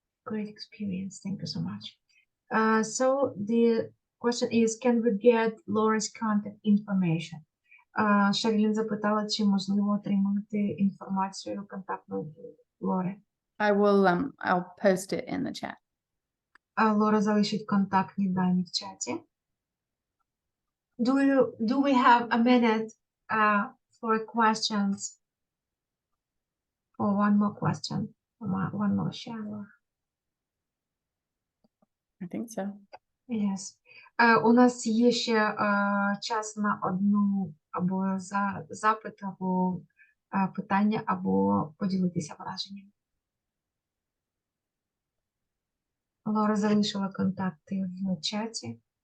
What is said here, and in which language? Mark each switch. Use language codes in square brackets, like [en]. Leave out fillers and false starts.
[en] Great experience. Thank you so much. So the question is, can we get Laura's contact information? [uk] Шарлін запитала, чи можливо отримати інформацію контактну Лори. [en] I'll post it in the chat. [uk] Лора залишить контактні дані в чаті. [en] Do we have a minute for questions? For one more question, one more share. I think so. Yes. [uk] У нас є ще час на одну або запит, або питання, або поділитися враженням. Лора залишила контакти в чаті.